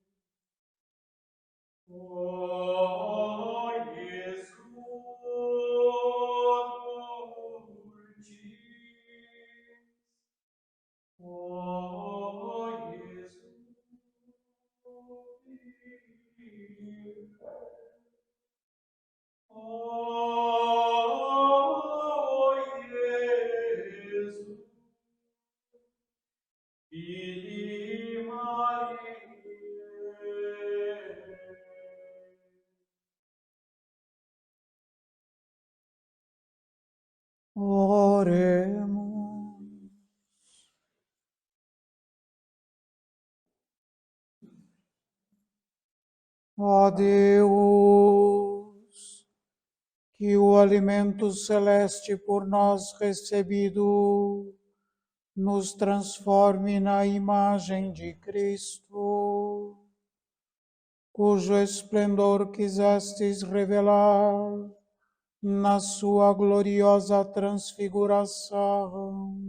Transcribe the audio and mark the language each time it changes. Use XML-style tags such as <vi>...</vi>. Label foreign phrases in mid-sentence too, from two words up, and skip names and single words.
<la>O Iesus dulcis, o Iesus vivens, o Iesus, Filii Mariae.</la> <pt>Oremos. Ó Deus, que o alimento celeste por nós recebido nos transforme na imagem de Cristo, cujo esplendor quisestes revelar na sua gloriosa transfiguração.</pt>